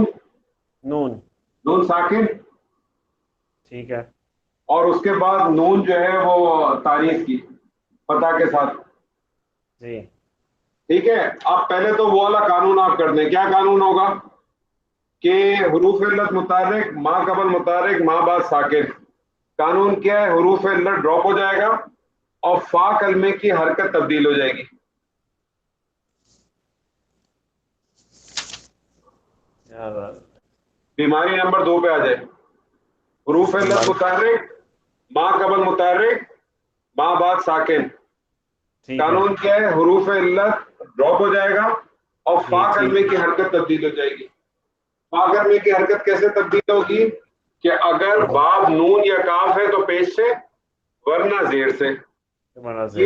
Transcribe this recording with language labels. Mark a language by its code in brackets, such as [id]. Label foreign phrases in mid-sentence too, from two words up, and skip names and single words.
[ur] نون. نون ساکن. ٹھیک ہے اور اس کے بعد نون جو ہے وہ تاریخ کی فتح کے ساتھ. جی ٹھیک ہے. اب پہلے تو وہ والا قانون آپ کر دیں. کیا قانون ہوگا؟ کہ حروف علت متحرک، ما قبل متحرک، ما بعد ساکن. قانون کیا ہے؟ حروف علت ڈراپ ہو جائے گا اور فا کلمے کی حرکت تبدیل ہو جائے گی. یار، بیماری نمبر 2 پہ آ جائے. حروف علت بیماری. متحرک، ما قبل متحرک، ما بعد ساکن. ٹھیک ہے قانون کیا ہے؟ حروف علت ڈراپ ہو جائے گا اور جی فا ٹھیک. کلمے کی حرکت تبدیل ہو جائے گی. فا کلمے کی حرکت کیسے تبدیل ہوگی؟ کہ اگر باب نون یا کاف ہے تو پیش سے، ورنہ زیر سے. مناظر